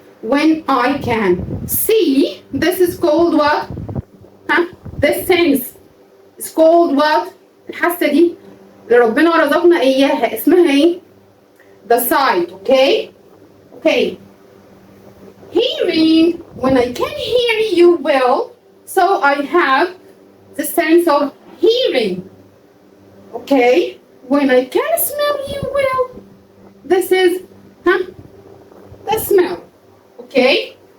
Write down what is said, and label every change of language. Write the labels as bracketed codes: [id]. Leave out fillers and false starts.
[en] When I can see, this is called what? This sense is called what? [ar] الحاسة دي اللي ربنا رزقنا إياها اسمها إيه؟ [en] The sight. Okay? Okay. Hearing, when I can hear you well, so I have the sense of hearing. Okay? When I can smell you well, this is the smell. Okay?